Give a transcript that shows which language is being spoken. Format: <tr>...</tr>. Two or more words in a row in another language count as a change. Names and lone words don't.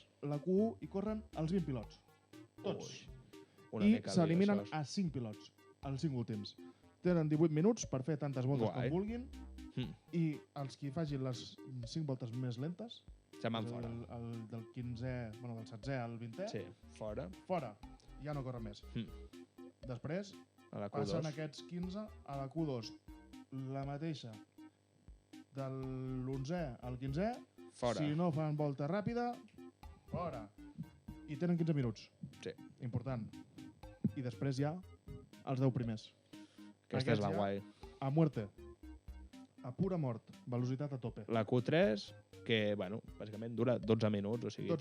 <ca>la Q1 hi corren els 20 pilots. Tots. Ui, una I mica s'eliminen lío, això. a 5 pilots, els 5 últims. Tenen 18 minuts per fer tantes voltes Guai. com vulguin Hm, i els qui facin les 5 voltes més lentes, se'n van fora. el del 15è, bueno, del 7è al 20è, Sí, fora. fora, ja no corren més. Hm, Després a la passen Q2. aquests 15 a la Q2, la mateixa de l'11è al 15è, Fora. si no fan volta ràpida, fora. I tenen 15 minuts, Sí, important. I després ja els 10 primers. aquesta és Aquests la ja- guai.</ca> <es>A muerte.</es> <ca>A pura mort. Velocitat a tope. La Q3, que, bueno, bàsicament dura 12 minuts, o sigui,</ca>